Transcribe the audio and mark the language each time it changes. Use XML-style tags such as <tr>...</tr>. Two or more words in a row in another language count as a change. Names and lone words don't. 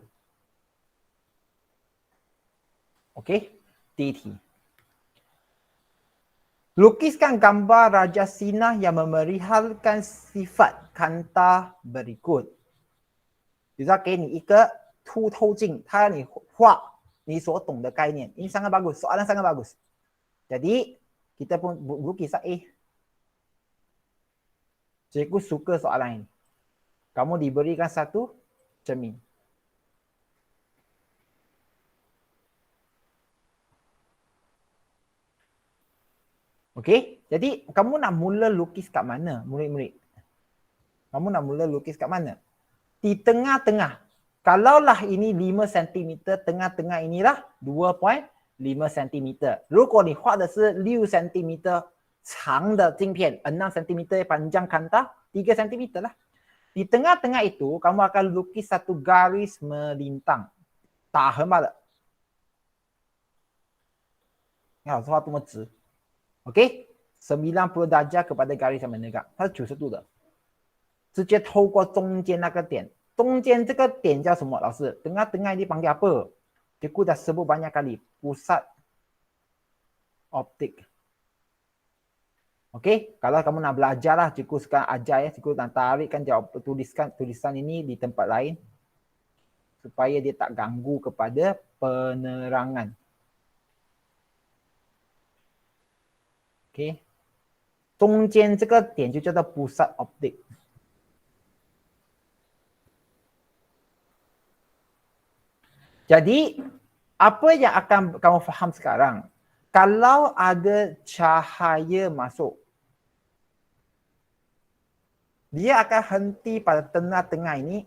<ms>Okey, DT. Lukiskan gambar Raja Sinah yang memerihalkan sifat kanta berikut.</ms> <zh>比如说给你一个凸透镜，它让你画你所懂的概念。</zh> <ms>Ini sangat bagus, soalan sangat bagus. Jadi, kita pun lukis A. Cikgu suka soalan ini. Kamu diberikan satu cermin. Okey, jadi kamu nak mula lukis kat mana, murid-murid? Kamu nak mula lukis kat mana? Di tengah-tengah. Kalaulah ini 5 cm, tengah-tengah inilah 2.5 cm.</ms> <zh>如果你画的是6 cm 长的镜片，</zh> <ms>6 cm panjang kanta, 3 cm lah. Di tengah-tengah itu, kamu akan lukis satu garis melintang.</ms> <zh>打横罢了。你好，画这么直。OK，</zh> <ms>90 darjah kepada garis yang menegak，</ms> <zh>它是90度的，直接透过中间那个点。中间这个点叫什么？老师，</zh> <ms>tengah-tengah ini panggil apa? Cikgu dah sebut banyak kali. Pusat optik. Okey, kalau kamu nak belajar lah, cikgu sekarang ajar ya, cikgu nak tarikkan tulisan ini di tempat lain supaya dia tak ganggu kepada penerangan. Okey,</ms> <zh>中间这个点就叫做</zh> <ms>pusat optik. Jadi, apa yang akan kamu faham sekarang? Kalau ada cahaya masuk, dia akan henti pada tengah-tengah ini.</ms>